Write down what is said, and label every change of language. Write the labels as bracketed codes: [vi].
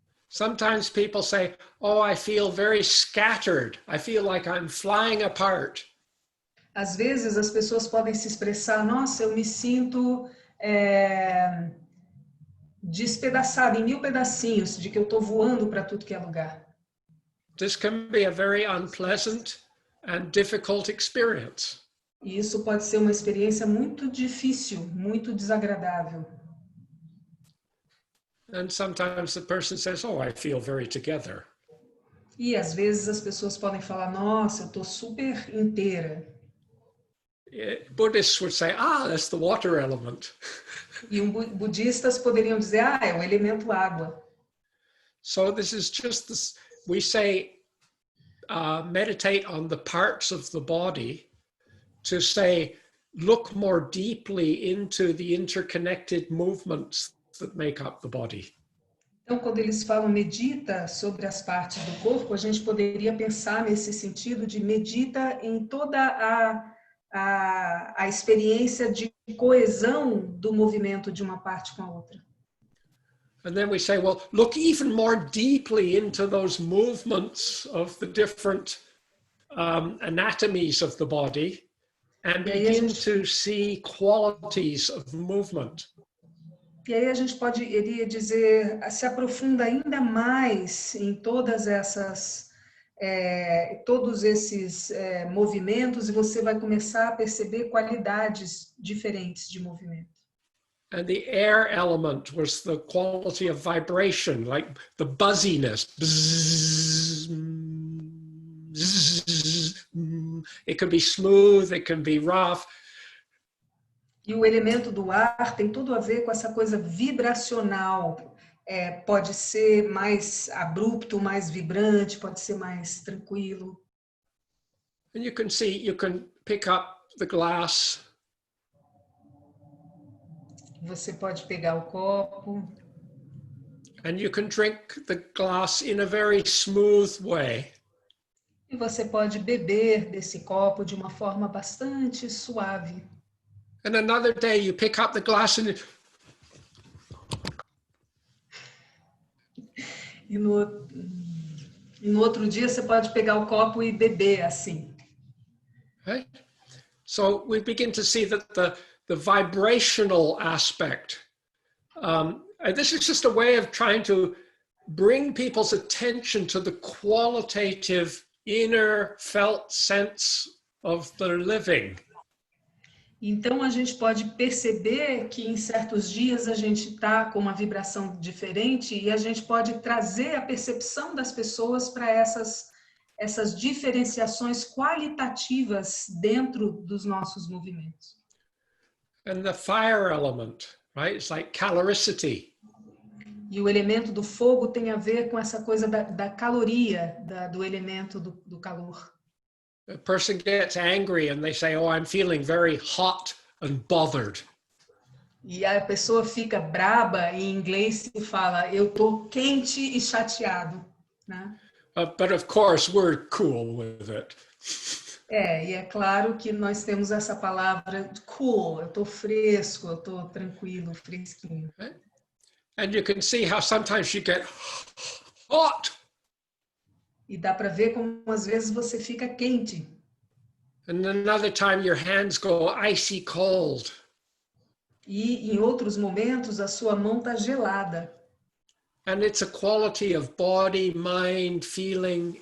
[en] Sometimes people say, "Oh, I feel very scattered. I feel like I'm flying apart." [pt] Às vezes as pessoas podem se expressar, nossa, eu me sinto despedaçada em 1000 pedacinhos, de que eu estou voando para tudo que é lugar. [en] This can be a very unpleasant and difficult experience. [pt] E isso pode ser uma experiência muito difícil, muito desagradável. [en] And sometimes the person says, oh, I feel very together. [pt] E às vezes as pessoas podem falar, nossa, eu estou super inteira. [en] Buddhists would say, ah, that's the water element. [pt] E budistas poderiam dizer, ah, é o elemento água. [en] So this is just this, we say, meditate on the parts of the body to say, look more deeply into the interconnected movements that make up the body. [pt] Então, quando eles falam medita sobre as partes do corpo, a gente poderia pensar nesse sentido de medita em toda a experiência de coesão do movimento de uma parte com a outra. [en] And then we say, well, look even more deeply into those movements of the different anatomies of the body and begin to see qualities of movement. [pt] E aí a gente iria dizer, se aprofunda ainda mais em todas essas, todos esses movimentos e você vai começar a perceber qualidades diferentes de movimento. [en] And the air element was the quality of vibration, like the buzziness. Bzz, bzz, it can be smooth, it can be rough. [pt] E o elemento do ar tem tudo a ver com essa coisa vibracional. Pode ser mais abrupto, mais vibrante, pode ser mais tranquilo. [en] And you can see, you can pick up the glass. [pt] Você pode pegar o copo. [en] And you can drink the glass in a very smooth way. [pt] E você pode beber desse copo de uma forma bastante suave. [en] And another day you pick up the glass and [pt] E no outro dia você pode pegar o copo e beber assim. [en] Right? So we begin to see that the vibrational aspect, and this is just a way of trying to bring people's attention to the qualitative inner felt sense of the living. [pt] Então, a gente pode perceber que em certos dias a gente está com uma vibração diferente e a gente pode trazer a percepção das pessoas para essas diferenciações qualitativas dentro dos nossos movimentos. [en] And the fire element, right? It's like caloricity. [pt] E o elemento do fogo tem a ver com essa coisa da caloria, do elemento do calor. [en] A person gets angry and they say, oh, I'm feeling very hot and bothered. [pt] E a pessoa fica braba, em inglês se fala, eu tô quente e chateado, né? [en] But of course, we're cool with it. [pt] E é claro que nós temos essa palavra cool, eu tô fresco, eu tô tranquilo, fresquinho. [en] Right? And you can see how sometimes you get hot. [pt] E dá para ver como às vezes você fica quente. [en] And another time your hands go icy cold. [pt] E em outros momentos a sua mão está gelada. [en] And it's a quality of body, mind, feeling.